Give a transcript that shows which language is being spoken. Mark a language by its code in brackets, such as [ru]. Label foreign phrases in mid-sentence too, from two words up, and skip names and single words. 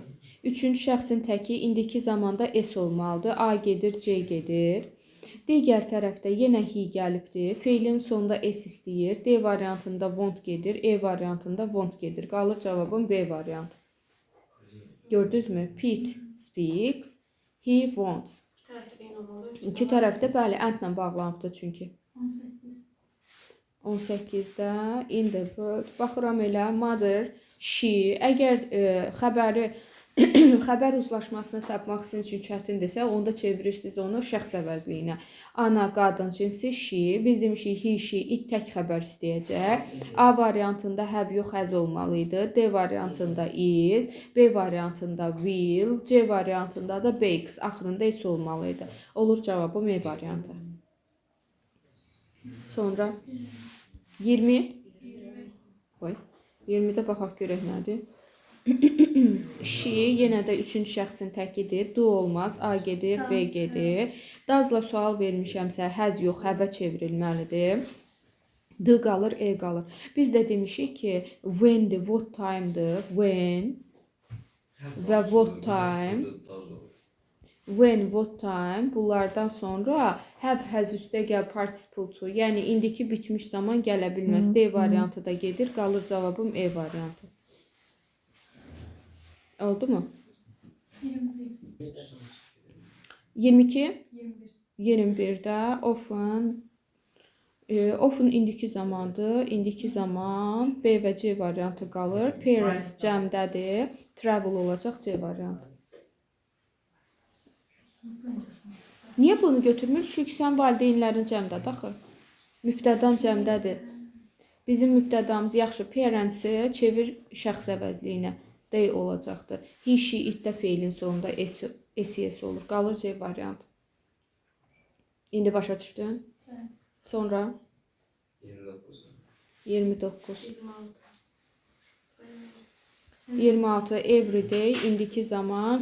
[az] Üçüncü şəxsin təki indiki zamanda S olmalıdır. A gedir, C gedir. Digər tərəfdə yenə he gəlibdir. Feilin sonunda S istəyir. D variantında want gedir. E variantında want gedir. Qalır cavabım B variantı. Gördünüz mü? [en] Pete speaks. He wants. [az] İki tərəfdə bəli, and-la bağlanıbdır çünki. [en] 18-də in the world. [az] Baxıram elə mother, she. Əgər xəbəri xəbər uzlaşmasını tapmaq sizin üçün çətindirsə, onda çevirirsiniz onu şəxs əvəzliyinə. Ana, qadın cinsi she, biz demişik [en] he, she, it [az] tək xəbər istəyəcək. A variantında have yox has olmalıydı. D variantında is, B variantında will, C variantında da bakes, axırında is olmalıydı. Olur cavabım E variantı. Sonra 20. 20-də baxaq görək nədir? She yenə də üçüncü şəxsin təkidir. Do olmaz. A gedir, B gedir. Dazla sual vermişəmsə has yox, have çevrilməlidir. D qalır, E qalır. Biz də demişik ki, when'dir, [en] what time'dır. When və what time. When, what time. [az] Bunlardan sonra [en] have, has [az] üstəgəl [en] participle to. [az] Yəni indiki bitmiş zaman gələ bilməz. D variantı da gedir. Qalır cavabım E variantı. Oldu mu? 22. 21'də often. Often indiki zamandır. İndiki zaman B və C variantı qalır. Parents cəmdədir. Travel olacaq C variantı. Niyə bunu götürmür? Çünki sən valideynlərin cəmdədir axı. Mübtədam cəmdədir. Bizim mübtədamız yaxşı. Parents-i çevir şəxs əvəzliyinə. D olacaqdır. [en] He, she, [az] it-də feilin sonunda S olur. Qalır C variantı. İndi başa düşdün? Sonra 29. 26. Everyday indiki zaman.